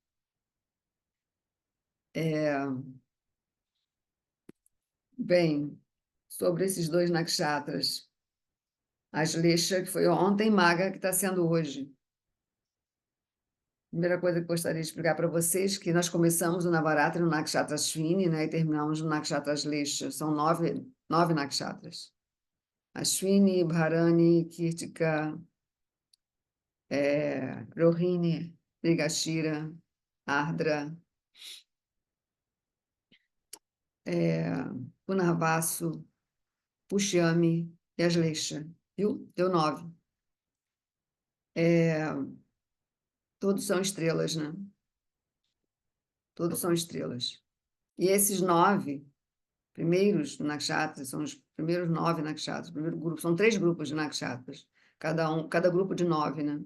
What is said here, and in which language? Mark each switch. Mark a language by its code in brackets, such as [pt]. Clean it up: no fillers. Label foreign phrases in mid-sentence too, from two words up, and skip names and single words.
[pt] Bem, sobre esses dois nakshatras, a Aslesha, que foi ontem, Maga, que está sendo hoje. Primeira coisa que gostaria de explicar para vocês que nós começamos o Navaratri no Nakshatra Ashwini, né, e terminamos no Nakshatra Aslesha. São nove nakshatras. Ashwini, Bharani, Kirtika, Rohini, Mrigashira, Ardra, Punarvasu, Pushyami e Aslesha. Viu? Deu 9. Todos são estrelas, né? Todos são estrelas. E esses 9 primeiros nakshatras, são os primeiros 9 nakshatras, o primeiro grupo, são 3 grupos de nakshatras, cada grupo de 9, né?